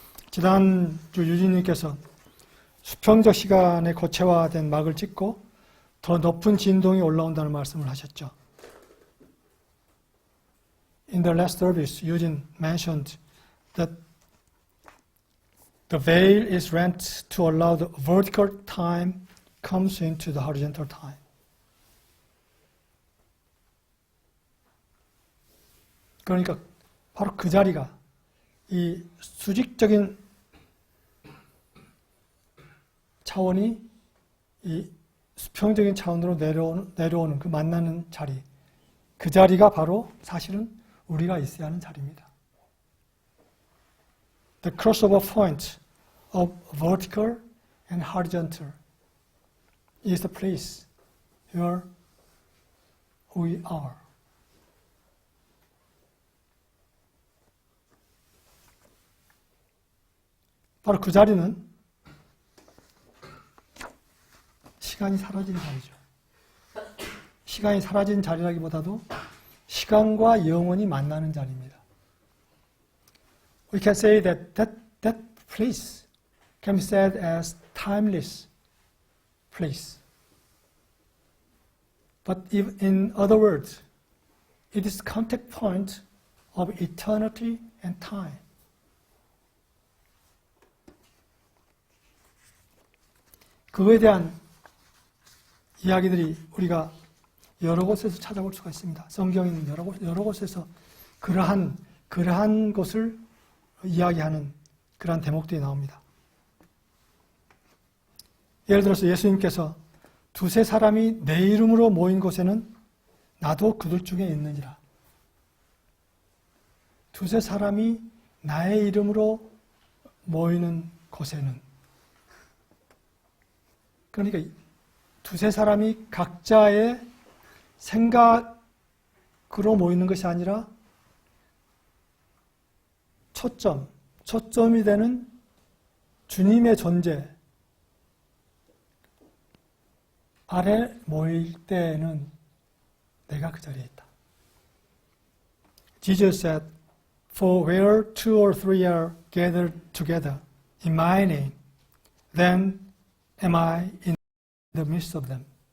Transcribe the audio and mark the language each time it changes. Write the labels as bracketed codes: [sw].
[ko] 지난주 유진님께서 수평적 시간의 고체화된 막을 찍고 더 높은 진동이 올라온다는 말씀을 하셨죠. [en] In the last service, Eugene mentioned that the veil is rent to allow the vertical time comes into the horizontal time. [ko] 그러니까 바로 그 자리가 이 수직적인 차원이 이 수평적인 차원으로 내려오는 그 만나는 자리, 그 자리가 바로 사실은 우리가 있어야 하는 자리입니다. [en] The crossover point of vertical and horizontal is the place where we are. [ko] 바로 그 자리는 시간이 사라진 자리죠. 시간이 사라진 자리라기보다도 시간과 영원히 만나는 자리입니다. [en] We can say that place can be said as timeless place. But if, in other words, it is contact point of eternity and time. [ko] 그거에 대한 이야기들이 우리가 여러 곳에서 찾아볼 수가 있습니다. 성경에 있는 여러 곳에서 그러한 것을 이야기하는 그러한 대목들이 나옵니다. 예를 들어서 예수님께서 두세 사람이 내 이름으로 모인 곳에는 나도 그들 중에 있느니라. 두세 사람이 나의 이름으로 모이는 곳에는, 그러니까 두세 사람이 각자의 생각으로 모이는 것이 아니라 초점이 되는 주님의 존재 아래 모일 때에는 내가 그 자리에 있다. [en] Jesus said, For where two or three are gathered together in my name, then am I in the midst of them.